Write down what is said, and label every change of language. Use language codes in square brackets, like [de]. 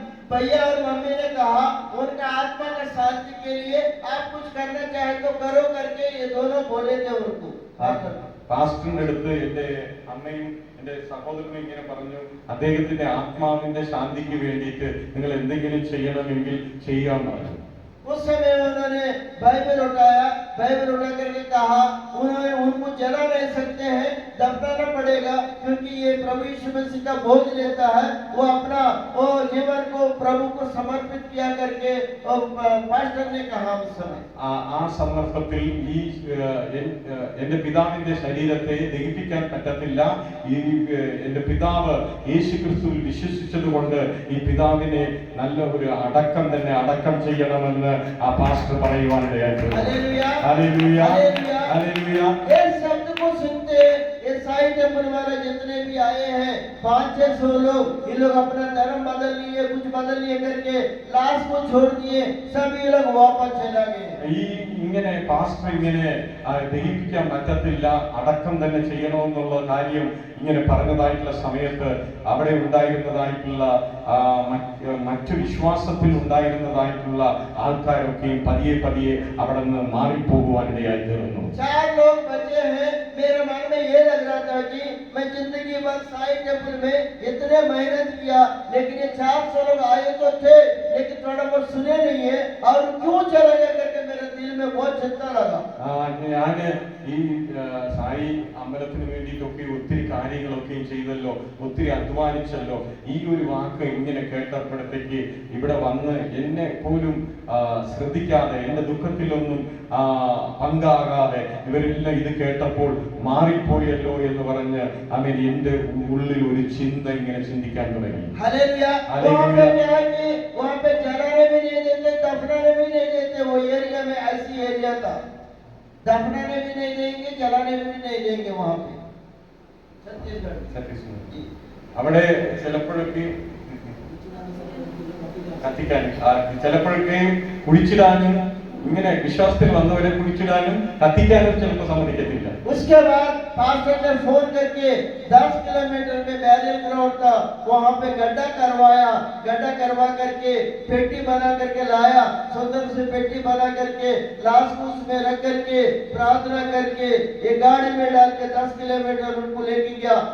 [hi] भैया और मम्मी ने कहा उनका आत्मा का शांति के लिए आप कुछ करना चाहे तो करो करके ये दोनों बोले थे उनको. [ml] പാസ്റ്ററിന്റെ അടുത്ത് എന്റെ അമ്മയും എന്റെ സഹോദരനും ഇങ്ങനെ പറഞ്ഞു, അദ്ദേഹത്തിന്റെ ആത്മാവിന്റെ ശാന്തിക്ക് വേണ്ടിയിട്ട് നിങ്ങൾ എന്തെങ്കിലും ചെയ്യണമെങ്കിൽ ചെയ്യാമെന്ന് പറഞ്ഞു. [hi] उस समय उन्होंने बाइबल उठाया, बाइबल उठा करके कहा उन्होंने उनको जला नहीं सकते हैं, दफनाना पड़ेगा, क्योंकि ये प्रभु यीशु मसीह का बोझ लेता है. वो अपना वो जीवन को प्रभु को समर्पित किया करके पास्टर ने कहा उस समय. [ml] ആ സന്ദർഭത്തിൽ ഈ എന്റെ പിതാവിന്റെ ശരീരത്തെ ദഹിപ്പിക്കാൻ പറ്റത്തില്ല, ഈ എന്റെ പിതാവ് യേശുക്രിസ്തുവിൽ വിശ്വസിച്ചതുകൊണ്ട് ഈ പിതാവിനെ നല്ല ഒരു അടക്കം ചെയ്യണമെന്ന് ആ പാസ്റ്റർ പറയുവാനിടയായിട്ടുണ്ട്. [hi] Hallelujah hallelujah. इस शब्द को सुनते ये साई टेंपल वाले जितने भी आए हैं 500-600 लोग, ये लोग अपना धर्म बदल लिए, कुछ बदल लिए करके लाश को छोड़ दिए, सभी लोग वापस चला गए. [ml] ഈ ഇങ്ങനെ പാസ്റ്റർ ഇങ്ങനെ ദഹിപ്പിക്കാൻ പറ്റത്തില്ല, അടക്കം തന്നെ ചെയ്യണമെന്നുള്ള കാര്യം ഇങ്ങനെ പറഞ്ഞതായിട്ടുള്ള സമയത്ത് അവിടെ ഉണ്ടായിരുന്നതായിട്ടുള്ള മറ്റു വിശ്വാസത്തിൽ ഉണ്ടായിരുന്നതായിട്ടുള്ള ആൾക്കാരൊക്കെയും പതിയെ അവിടെ നിന്ന് മാറിപ്പോകുവാനിടയായി തീർന്നു. [hi] 4 लोग बचे हैं. मेरे मन में ये लग रहा था कि मैं जिंदगी भर साई टेंपल में इतने मेहनत किया, लेकिन ये 400 लोग आए तो थे, लेकिन थोड़ा बहुत सुने नहीं है और क्यों चला गया करके मेरे दिल में बहुत चिंता लगा। [ml] ഞാന് ഈ സായി അമ്പലത്തിന് വേണ്ടിയിട്ടൊക്കെ ഒത്തിരി കാര്യങ്ങളൊക്കെയും ചെയ്തല്ലോ, ഒത്തിരി അധ്വാനിച്ചല്ലോ. ഈ ഒരു വാക്ക് ഇങ്ങനെ കേട്ടപ്പോഴത്തേക്ക് ഇവിടെ വന്ന് എന്നെ പോലും ശ്രദ്ധിക്കാതെ, എന്റെ ദുഃഖത്തിലൊന്നും പങ്കാകാതെ ഇവരെല്ലാം ഇത് കേട്ടപ്പോൾ മാറിപ്പോയല്ലോ എന്ന് പറഞ്ഞ് അവൻ എന്റെ ഉള്ളിൽ ഒരു ചിന്ത ഇങ്ങനെ ചിന്തിക്കാൻ തുടങ്ങി. [hi] हालेलुया। वहाँ पे क्या है कि वहाँ पे जलाने भी नहीं देते, दफनाने भी नहीं देते। वो एरिया में ऐसी एरिया था, दफनाने भी नहीं देंगे, जलाने भी नहीं देंगे वहाँ पे। [ml] छत्तीसगढ़ അവിടെ ചിലപ്പോഴൊക്കെ കത്തിക്കാൻ, ചിലപ്പോഴൊക്കെ കുഴിച്ചിടാനും, ഇങ്ങനെ വിശ്വാസത്തിൽ വന്നവരെ കുഴിച്ചിടാനും കത്തിക്കാനും ചിലപ്പോൾ സമ്മതിക്കത്തില്ല. [hi] उसके बाद पास्टर ने फोन करके 10 किलोमीटर में बैरियर ग्राउंड था, वहाँ पे गड्ढा करवाया। गड्ढा करवा करके पेटी बना करके लाया, सुंदर से पेटी बना करके लाश को उसमें रख करके प्रार्थना करके ये गाड़ी में डाल के 10 किलोमीटर उनको लेके गया।